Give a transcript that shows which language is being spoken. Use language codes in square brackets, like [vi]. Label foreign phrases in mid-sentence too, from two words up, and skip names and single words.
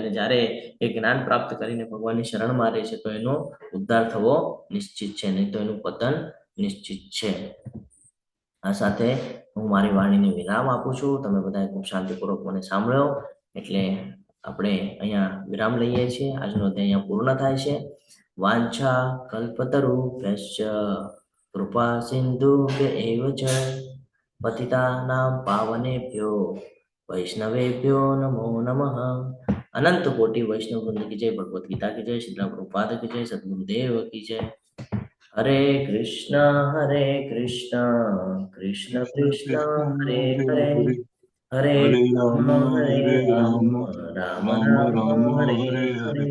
[gu] અને જ્યારે એ જ્ઞાન પ્રાપ્ત કરીને ભગવાનની શરણમાં રહે છે તો એનો ઉદ્ધાર થવો નિશ્ચિત છે, નહીં તો એનું પતન નિશ્ચિત છે. આ સાથે હું મારી વાણીને વિરામ આપું છું. તમે બધાએ ખૂબ શાંતિપૂર્વક મને સાંભળ્યો, એટલે આપણે અહીંયા વિરામ લઈએ છીએ. આજનો અધ્યાય અહીંયા પૂર્ણ થાય છે. [sa] વાંછા કલ્પતરુભ્યશ્ચ કૃપા સિંધુભ્યૈવ ચ પતિતાનાં પાવનેભ્યો વૈષ્ણવેભ્યો નમો નમઃ. [hi] अनंत कोटि वैष्णव वृंद की जय. भगवद गीता की जय. श्रील प्रभुपाद की जय. सद्गुरुदेव की जय. [sa] હરે કૃષ્ણ કૃષ્ણ કૃષ્ણ હરે હરે, હરે રામ રામ રામ હરે હરે.